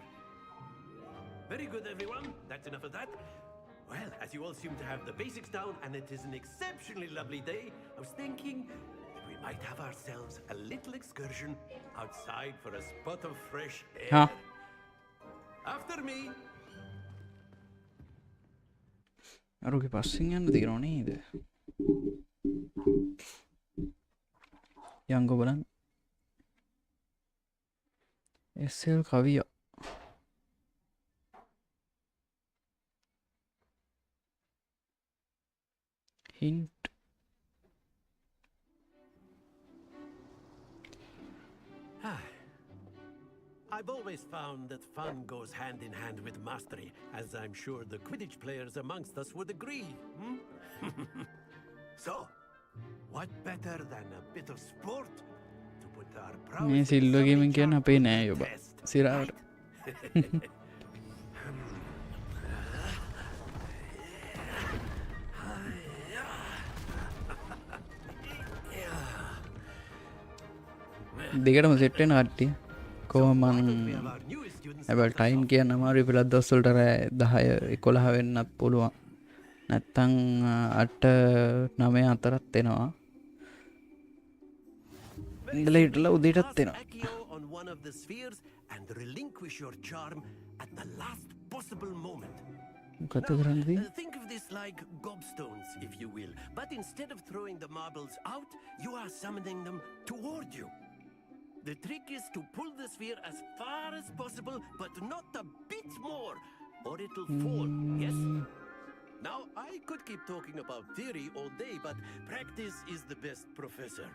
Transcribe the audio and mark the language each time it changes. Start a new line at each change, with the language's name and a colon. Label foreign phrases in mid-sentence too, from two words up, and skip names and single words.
English: Very good, everyone. That's enough of that. Well, as you all seem to have the basics down, and it is an exceptionally lovely day, I was thinking that we might have ourselves a little excursion outside for a spot of fresh air. Huh? After me.
Sinhala: අරුගේ පස්සෙන් යන්න තියෙනවා නේද යංගෝ බලන්න SL කවිය hint
English: I've always found that fun goes hand in hand with mastery, as I'm sure the Quidditch players amongst us would agree. So, what better than a bit of sport to put our
Sinhala: මේ
English: prowess
Sinhala: සිල්ව ගේමින් කියන්න අපේ නෑ යොබ සිරාවට දෙකටම සෙට් වෙන කට්ටිය කොහොම හැබැයි ටයිම් කියන්න අමාරුයි පෙළත් දවස්වලට රෑ 10 11 වෙන්නත් පුළුවන් නැත්තම් 8 9 අතරත් එනවා ඉඳලා හිටලා උදේටත් එනවා
English: Accio on one of the spheres and relinquish your charm at the last possible moment.
Sinhala: මොකද කරන්නේ
English: Think of this like gobstones, if you will. But instead of throwing the marbles out, you are summoning them toward you. The trick is to pull the sphere as far as possible, but not a bit more, or it'll fall, yes? Now, I could keep talking about theory all day, but practice is the best professor.